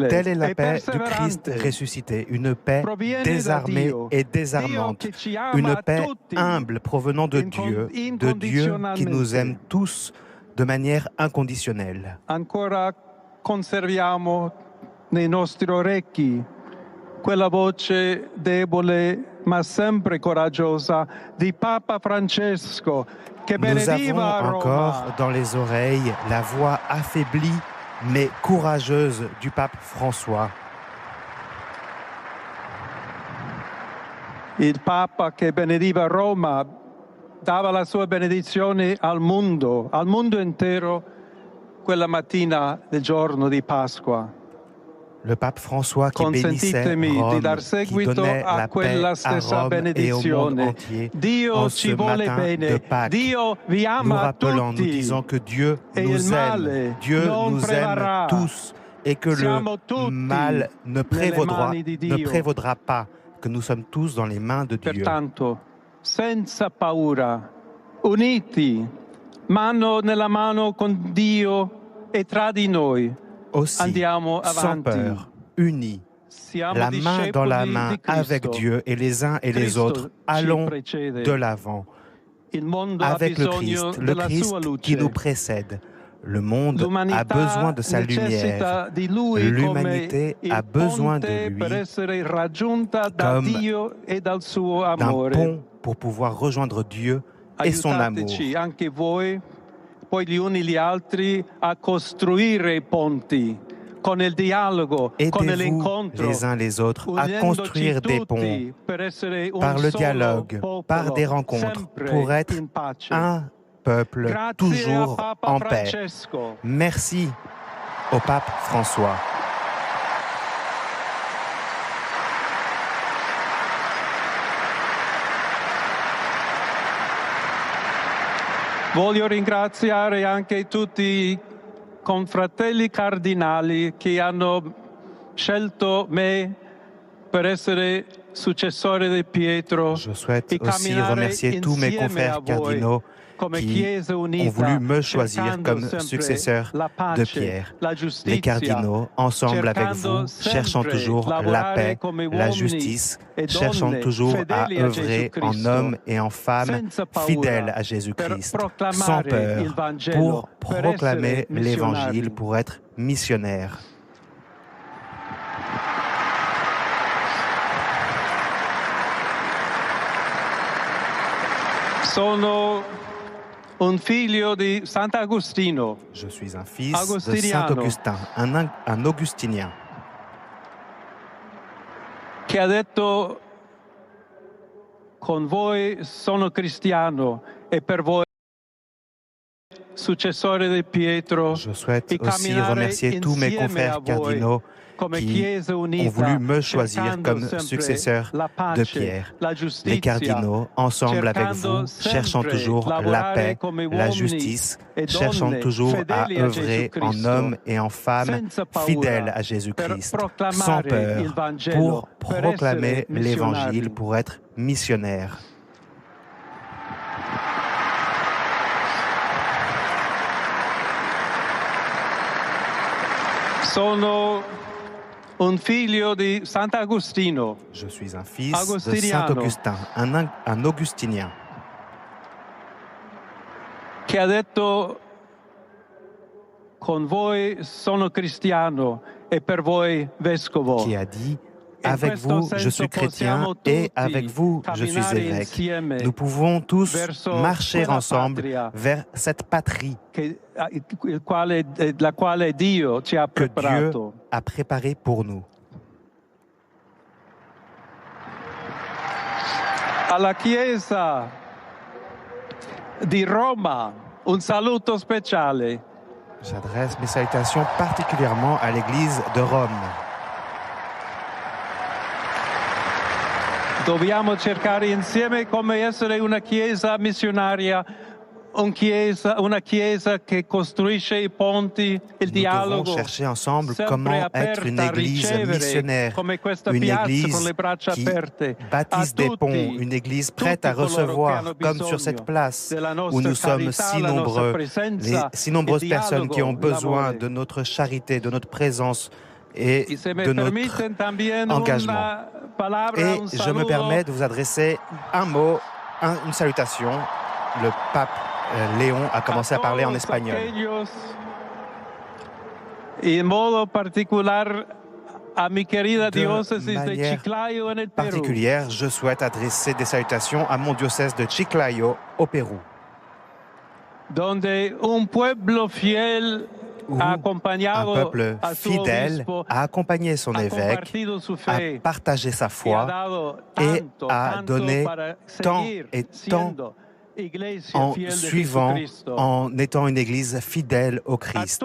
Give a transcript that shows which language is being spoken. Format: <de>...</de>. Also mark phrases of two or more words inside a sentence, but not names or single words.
<fr>Telle est la e paix du Christ</fr> <it>perseverante.</it> <fr>ressuscité, une paix désarmée et désarmante, une paix humble provenant de Dieu qui nous aime tous de manière inconditionnelle.</fr> <it>Ancora conserviamo nei nostri orecchi quella voce debole ma sempre coraggiosa di Papa Francesco che</it> <fr>Nous avons</fr> <it>benediva a</it> <fr>encore</fr> <it>Roma.</it> <fr>dans les oreilles la voix affaiblie mais courageuse du pape François.</fr> <it>Il Papa che benediva Roma dava la sua benedizione al mondo intero, quella mattina del giorno di Pasqua.</it> <fr>Le pape François qui bénissait</fr> <it>Consentitemi di</it> <fr>Rome,</fr> <it>dar</it> <fr>qui</fr> <it>seguito</it> <fr>donnait</fr> <it>a</it> <fr>la paix</fr> <it>quella</it> <fr>à</fr> <it>stessa</it> <fr>Rome et au monde</fr> <it>benedizione.</it> <fr>entier</fr> <it>Dio</it> <fr>en</fr> <it>ci</it> <fr>ce</fr> <it>vuole</it> <fr>matin de</fr> <it>bene,</it> <fr>Pâques,</fr> <it>Dio vi</it> <fr>nous</fr> <it>ama</it> <fr>rappelant, nous</fr> <it>tutti</it> <fr>disant que Dieu</fr> <it>e il</it> <fr>nous</fr> <it>male</it> <fr>aime, Dieu</fr> <it>non</it> <fr>nous</fr> <it>prevarrà.</it> <fr>aime tous et que</fr> <it>Siamo</it> <fr>le</fr> <it>tutti</it> <fr>mal ne</fr> <it>nelle mani di Dio.</it> <fr>prévaudra pas, que nous sommes tous dans les mains de Dieu.</fr> <it>Pertanto, senza paura, uniti, mano nella mano con Dio e tra di noi,</it> <fr>Aussi,</fr> <it>andiamo</it> <fr>sans</fr> <it>avanti.</it> <fr>peur, unis,</fr> <it>Siamo</it> <fr>la main dans la</fr> <it>discepoli</it> <fr>main</fr> <it>di Cristo.</it> <fr>avec Dieu et les uns et les</fr> <it>Cristo</it> <fr>autres,</fr> <it>ci</it> <fr>allons</fr> <it>precede.</it> <fr>de l'avant</fr> <it>Il mondo ha</it> <fr>avec le</fr> <it>bisogno</it> <fr>Christ</fr> <it>della sua</it> <fr>qui nous</fr> <it>luce.</it> <fr>précède. Le monde a</fr> <it>L'umanità</it> <fr>besoin de sa lumière.</fr> <it>necessita di lui</it> <fr>L'humanité</fr> <it>come</it> <fr>a</fr> <it>il</it> <fr>besoin de</fr> <it>ponte per</it> <fr>lui</fr> <it>essere raggiunta da</it> <fr>comme</fr> <it>Dio e dal suo</it> <fr>d'un</fr> <it>amore.</it> <fr>pont pour pouvoir rejoindre Dieu et son amour.</fr> <it>Aiutateci anche voi, poi gli uni gli altri, a costruire i ponti con il dialogo, con</it> <fr>Aidez-vous</fr> <it>l'incontro,</it> <fr>les uns les autres à</fr> <it>unendoci</it> <fr>construire des ponts</fr> <it>tutti per essere un</it> <fr>par le</fr> <it>solo</it> <fr>dialogue,</fr> <it>popolo,</it> <fr>par des rencontres,</fr> <it>sempre</it> <fr>pour être</fr> <it>in pace.</it> <fr>un peuple</fr> <it>Grazie</it> <fr>toujours</fr> <it>a Papa</it> <fr>en paix.</fr> <it>Francesco.</it> <fr>Merci au pape François.</fr> <it>Voglio ringraziare anche tutti i confratelli cardinali che hanno scelto me per essere successore di Pietro</it> <fr>Je souhaite</fr> <it>e</it> <fr>aussi</fr> <it>camminare</it> <fr>remercier tous mes</fr> <it>insieme a</it> <fr>confrères</fr> <it>voi</it> <fr>cardinaux</fr> <it>come</it> <fr>qui</fr> <it>Chiesa</it> <fr>ont</fr> <it>unita,</it> <fr>voulu me choisir</fr> <it>cercando</it> <fr>comme</fr> <it>sempre</it> <fr>successeur</fr> <it>la</it> <fr>de</fr> <it>pace,</it> <fr>Pierre.</fr> <it>la</it> <fr>Les</fr> <it>giustizia,</it> <fr>cardinaux, ensemble avec</fr> <it>cercando</it> <fr>vous, cherchant</fr> <it>sempre</it> <fr>toujours la</fr> <it>lavorare</it> <fr>paix,</fr> <it>come</it> <fr>la</fr> <it>uomini</it> <fr>justice,</fr> <it>e</it> <fr>cherchant</fr> <it>donne</it> <fr>toujours à</fr> <it>fedeli a Gesù</it> <fr>œuvrer en</fr> <it>Cristo,</it> <fr>hommes et en femmes</fr> <it>senza paura,</it> <fr>fidèles à</fr> <it>per</it> <fr>Jésus-Christ,</fr> <it>proclamare</it> <fr>sans</fr> <it>il</it> <fr>peur,</fr> <it>Vangelo,</it> <fr>pour</fr> <it>per</it> <fr>proclamer</fr> <it>essere</it> <fr>l'Évangile,</fr> <it>missionari.</it> <fr>pour être missionnaire.</fr> <it>Sono un figlio di Sant'Agostino.</it> <fr>Je suis un fils de</fr> <it>Agostiniano.</it> <fr>Saint-Augustin, un augustinien,</fr> <it>Che ha detto: con voi sono cristiano e per voi</it> <fr>Je souhaite aussi remercier tous mes confrères cardinaux qui ont voulu me choisir comme successeur de Pierre. Les cardinaux, ensemble avec vous, cherchant toujours la paix, la justice, cherchant toujours à œuvrer en hommes et en femmes fidèles à Jésus-Christ, sans peur, pour proclamer l'Évangile, pour être missionnaires.</fr> <it>Un figlio di Sant'Agostino.</it> <fr>Je suis un fils de Saint-Augustin, un augustinien.</fr> <it>Che ha detto: con voi sono cristiano e per voi vescovo.</it> <fr>Qui a dit: avec vous, je suis chrétien et avec vous, je suis évêque. Nous pouvons tous marcher ensemble vers cette patrie</fr> <it>la quale Dio ci ha preparato.</it> <fr>Que Dieu a préparée pour nous.</fr> <it>Alla Chiesa di Roma, un saluto speciale.</it> <fr>J'adresse mes salutations particulièrement à l'Église de Rome.</fr> <it>Dobbiamo cercare insieme come essere una Chiesa missionaria, una Chiesa che costruisce i ponti, il dialogo.</it> <fr>Nous devons chercher ensemble comment être une Église missionnaire, une Église qui bâtisse des ponts, une Église prête à recevoir, comme sur cette place où nous sommes si nombreux, les si nombreuses personnes qui ont besoin de notre charité, de notre présence et de notre engagement. Et je me permets de vous adresser un mot, une salutation. Le pape Léon a commencé à parler en espagnol.</fr> <es>En modo particular a mi querida diócesis de Chiclayo en el Perú.</es> <fr>Particulière, je souhaite adresser des salutations à mon diocèse de Chiclayo au Pérou.</fr> <es>Donde un pueblo fiel</es> <fr>un peuple fidèle a accompagné son évêque, a partagé sa foi et a donné tant et tant en suivant, en étant une Église fidèle au Christ.</fr>